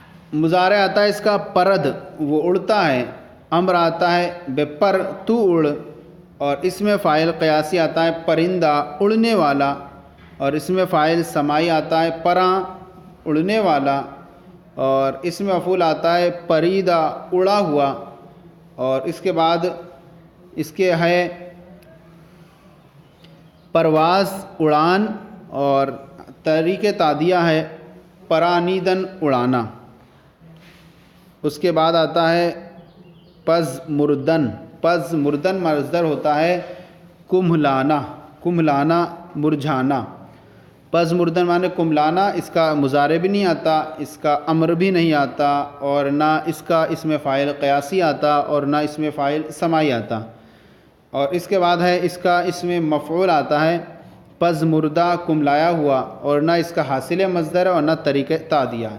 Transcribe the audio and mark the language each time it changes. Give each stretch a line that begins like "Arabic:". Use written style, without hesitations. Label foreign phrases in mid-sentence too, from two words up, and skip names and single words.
Urdu: مضارع آتا ہے اس کا پرد، وہ اڑتا ہے. امر آتا ہے بے پر تو اڑ، اور اس میں فاعل قیاسی آتا ہے پرندہ اڑنے والا، اور اس میں فاعل سماعی آتا ہے پراں اڑنے والا، اور اس میں مفعول آتا ہے پریدہ اڑا ہوا، اور اس کے بعد اس کے ہے پرواز اڑان، اور طریق تعدیہ ہے پرانیدن اڑانا. اس کے بعد آتا ہے
Persian: پز مردن. پز مردن
Urdu: مصدر ہوتا ہے کمھلانا، کمھلانا مرجھانا.
Persian: پز مردن
Urdu: معنی کملانا، اس کا مضارع بھی نہیں آتا، اس کا امر بھی نہیں آتا، اور نہ اس کا اس میں فاعل قیاسی آتا، اور نہ اس میں فاعل سماعی آتا. اور اس کے بعد ہے اس کا اس میں مفعول آتا ہے
Persian: پز مردہ
Urdu: کملایا ہوا، اور نہ اس کا حاصل مصدر ہے اور نہ طریق تعدیہ ہے.